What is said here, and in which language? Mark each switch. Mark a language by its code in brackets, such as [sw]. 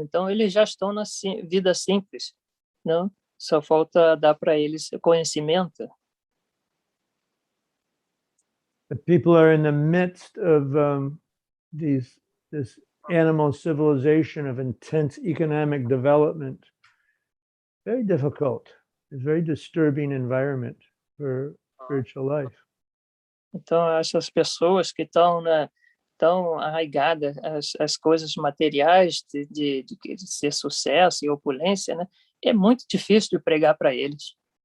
[pt] Então, eles já estão na vida simples, não? Só falta dar para eles conhecimento. [en] The people are in the midst of this animal civilization of intense economic development. Very difficult. It's a very disturbing environment for spiritual life. [pt] Então, essas pessoas que estão, né, tão arraigadas às coisas materiais de ser sucesso e opulência, né, é muito difícil de pregar para eles.